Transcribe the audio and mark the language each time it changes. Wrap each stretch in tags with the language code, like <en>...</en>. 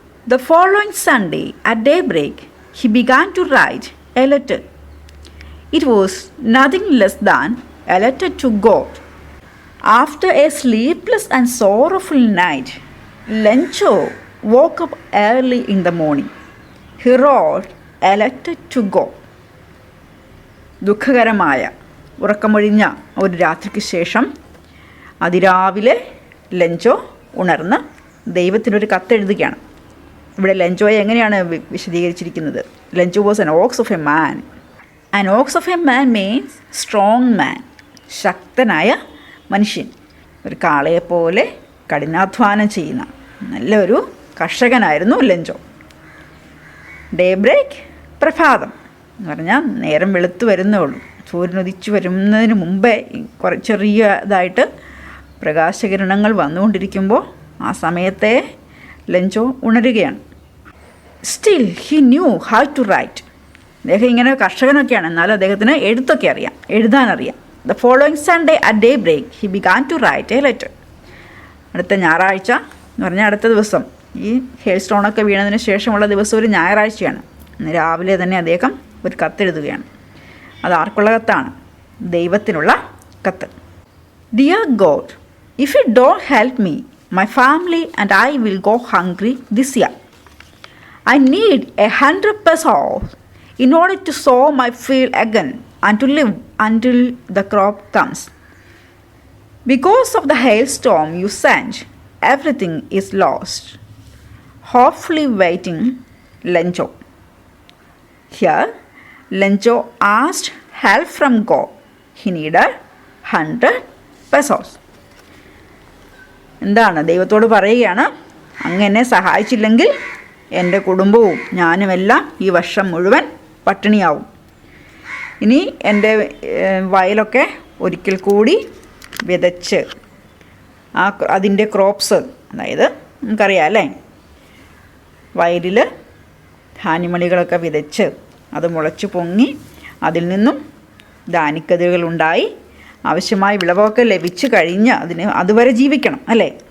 <en>The following Sunday at daybreak, he began to write a letter. It was nothing less than a letter to God. After a sleepless and sorrowful night, Lencho woke up early in the morning. He wrote a letter to God.</en> <ml>ദുഃഖകരമായ ഉറക്കമൊഴിഞ്ഞ ഒരു രാത്രിക്ക് ശേഷം അതിരാവിലെ Lencho ഉണർന്ന് ദൈവത്തിനൊരു കത്തെഴുതുകയാണ്. ഇവിടെ ലെഞ്ചോയെ എങ്ങനെയാണ് വിശദീകരിച്ചിരിക്കുന്നത്?</ml> <en>Lencho was an ox of a man. An ox of a man means strong man.</en> <ml>ശക്തനായ മനുഷ്യൻ. ഒരു കാളയെപ്പോലെ കഠിനാധ്വാനം ചെയ്യുന്ന നല്ലൊരു കർഷകനായിരുന്നു ലെഞ്ചോ. ഡേ ബ്രേക്ക്, പ്രഭാതം എന്ന് പറഞ്ഞാൽ നേരം വെളുത്ത് വരുന്നേ ഉള്ളൂ. സൂര്യൻ ഉദിച്ചു വരുന്നതിന് മുമ്പേ ചെറിയതായിട്ട് പ്രകാശകിരണങ്ങൾ വന്നുകൊണ്ടിരിക്കുമ്പോൾ ആ സമയത്തെ Lencho ഉണരുകയാണ്.</ml> <en>Still he knew how to write.</en> <ml>അദ്ദേഹം ഇങ്ങനെ കർഷകനൊക്കെയാണ്, എന്നാലും അദ്ദേഹത്തിന് എഴുത്തൊക്കെ അറിയാം, എഴുതാനറിയാം.</ml> <en>The following Sunday at daybreak he began to write a letter.</en> <ml>അടുത്ത ഞായറാഴ്ച എന്ന് പറഞ്ഞാൽ അടുത്ത ദിവസം, ഈ ഹെയിൽ സ്റ്റോണൊക്കെ വീണതിന് ശേഷമുള്ള ദിവസം ഒരു ഞായറാഴ്ചയാണ്. ഇന്ന് രാവിലെ തന്നെ അദ്ദേഹം ഒരു കത്തെഴുതുകയാണ്. അത് ആർക്കുള്ള കത്താണ്? ദൈവത്തിനുള്ള കത്ത്.</ml> <en>Dear God, if you don't help me, my family and I will go hungry this year. I need 100 pesos in order to sow my field again and to live until the crop comes. Because of the hailstorm you sent, everything is lost. Hopefully waiting, Lencho. Here, Lencho asked help from God. He needed 100 pesos.</en> <ml>എന്താണ് ദൈവത്തോട് പറയുകയാണ്, അങ്ങ് എന്നെ സഹായിച്ചില്ലെങ്കിൽ എൻ്റെ കുടുംബവും ഞാനുമെല്ലാം ഈ വർഷം മുഴുവൻ പട്ടിണിയാവും. ഇനി എൻ്റെ വയലൊക്കെ ഒരിക്കൽ കൂടി വിതച്ച് അതിൻ്റെ ക്രോപ്സ്, അതായത് നമുക്കറിയാം അല്ലേ, വയലിൽ ധാന്യമണികളൊക്കെ വിതച്ച് അത് മുളച്ചു പൊങ്ങി അതിൽ നിന്നും ധാന്യക്കതിരുകളുണ്ടായി ആവശ്യമായ വിളവൊക്കെ ലഭിച്ചു കഴിഞ്ഞ് അതുവരെ ജീവിക്കണം അല്ലേ.</ml>